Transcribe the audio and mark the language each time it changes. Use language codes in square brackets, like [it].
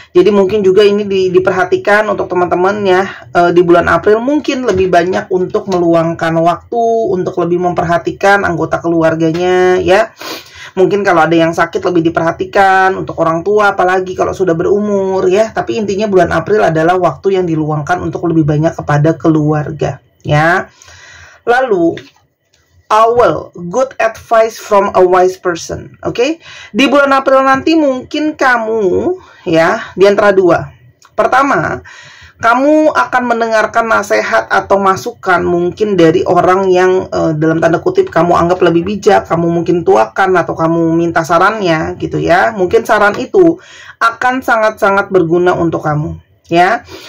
[id] Jadi mungkin juga ini diperhatikan untuk teman-teman ya, di bulan April mungkin lebih banyak untuk meluangkan waktu untuk lebih memperhatikan anggota keluarganya ya. Mungkin kalau ada yang sakit lebih diperhatikan, untuk orang tua apalagi kalau sudah berumur ya. Tapi intinya bulan April adalah waktu yang diluangkan untuk lebih banyak kepada keluarga ya. [en] Lalu Owl, good advice from a wise person. [id] Oke, di bulan April nanti mungkin kamu ya di antara dua. Pertama, kamu akan mendengarkan nasihat atau masukan mungkin dari orang yang dalam tanda kutip kamu anggap lebih bijak, kamu mungkin tuakan atau kamu minta sarannya gitu ya. Mungkin saran itu akan sangat-sangat berguna untuk kamu ya.